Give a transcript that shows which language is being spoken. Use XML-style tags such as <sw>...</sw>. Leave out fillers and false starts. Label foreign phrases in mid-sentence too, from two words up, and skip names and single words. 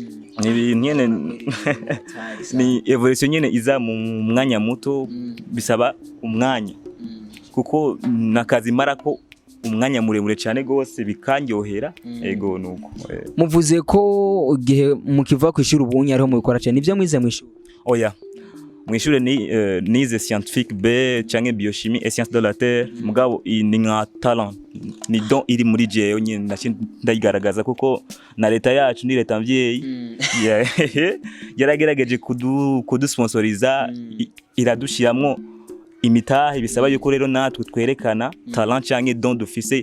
<rn>Ni evolution nyene iza mu mwanya muto, bisaba umwanya kuko nakazi marako umwanya muremure cyane gose bikanyohera. Ego nuko muvuze ko igihe mukiva ku ishuri ubunye ariho mubikora cyane nivyo mwize mu ishuri? Oya, mu ishuri nize scientifique B canke</rn> <fr>biochimie et sciences de la terre,</fr> <rn>mugabo ni nka talent, ni don iri muri jewe nyine ndayigaragaza kuko na leta yacu ni leta mvyeyi yaragerageje kudusponsoriza, iradushiramwo imitahe, bisaba yuko rero natwe twerekana talent canke don dufise.</rn>